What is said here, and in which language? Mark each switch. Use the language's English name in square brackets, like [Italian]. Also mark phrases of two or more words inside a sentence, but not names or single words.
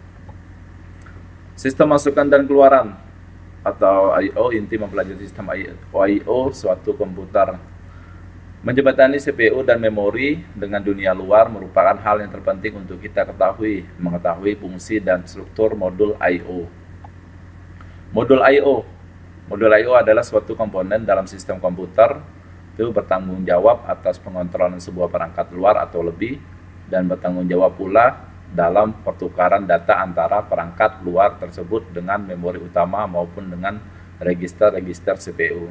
[Indonesian] Sistem masukan dan keluaran atau I/O, inti mempelajari sistem I/O suatu komputer. Menjembatani CPU dan memori dengan dunia luar merupakan hal yang terpenting untuk kita mengetahui fungsi dan struktur modul I/O. Modul I/O. Modul I/O adalah suatu komponen dalam sistem komputer, itu bertanggung jawab atas pengontrolan sebuah perangkat luar atau lebih, dan bertanggung jawab pula dalam pertukaran data antara perangkat luar tersebut dengan memori utama maupun dengan register-register CPU.